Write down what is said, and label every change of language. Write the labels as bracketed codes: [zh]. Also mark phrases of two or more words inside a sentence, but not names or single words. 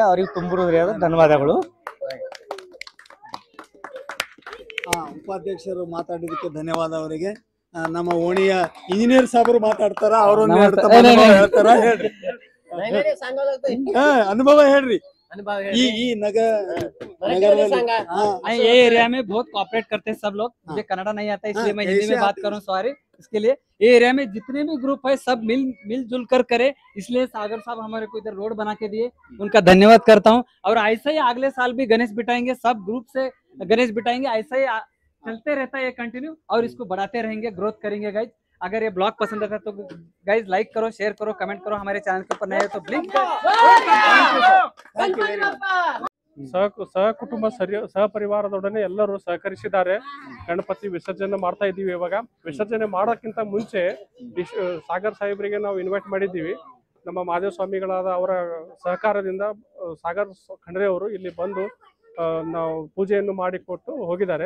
[kn] ಅವ್ರಿಗೆ ತುಂಬುವುದರಿಂದ ಧನ್ಯವಾದಗಳು. ಉಪಾಧ್ಯಕ್ಷರು ಮಾತಾಡಿದಕ್ಕೆ ಧನ್ಯವಾದ ಅವರಿಗೆ. ನಮ್ಮ ಓಣಿಯ ಇಂಜಿನಿಯರ್ ಸಾಹೇಬರು ಮಾತಾಡ್ತಾರ, ಅವರೊಂದು ಹೇಳ್ತಾರ. ಹೇಳ್ರಿ, ಅನುಭವ ಹೇಳ್ರಿ. ಈ [hi] ये एरिया में बहुत कोऑपरेट करते हैं सब लोग. मुझे कन्नड़ा नहीं आता इसलिए मैं हिंदी में बात करूं, सॉरी इसके लिए. ये एरिया में जितने भी ग्रुप है सब मिलजुल कर करे, इसलिए सागर साहब हमारे को इधर रोड बना के दिए, उनका धन्यवाद करता हूं. और ऐसा ही अगले साल भी गणेश बिठाएंगे, सब ग्रुप से गणेश बिठाएंगे. ऐसा ही चलते रहता है ये कंटिन्यू, और इसको बढ़ाते रहेंगे, ग्रोथ करेंगे गाइज. अगर ये ब्लॉग पसंद आता है तो गाइज लाइक करो, शेयर करो, कमेंट करो. हमारे चैनल के ऊपर नए हो तो प्लीज [kn] ಸಹಕುಟುಂಬ ಸಹಪರಿವಾರದೊಡನೆ ಎಲ್ಲರೂ ಸಹಕರಿಸಿದ್ದಾರೆ. ಗಣಪತಿ ವಿಸರ್ಜನೆ ಮಾಡ್ತಾ ಇದ್ದೀವಿ. ಇವಾಗ ವಿಸರ್ಜನೆ ಮಾಡೋಕ್ಕಿಂತ ಮುಂಚೆ ಸಾಗರ್ ಸಾಹೇಬರಿಗೆ ನಾವು ಇನ್ವೈಟ್ ಮಾಡಿದ್ದೀವಿ. ನಮ್ಮ ಮಹಾದೇವ ಸ್ವಾಮಿಗಳಾದ ಅವರ ಸಹಕಾರದಿಂದ ಸಾಗರ್ ಖಂಡ್ರೆ ಅವರು ಇಲ್ಲಿ ಬಂದು ನಾವು ಪೂಜೆಯನ್ನು ಮಾಡಿಕೊಟ್ಟು ಹೋಗಿದ್ದಾರೆ.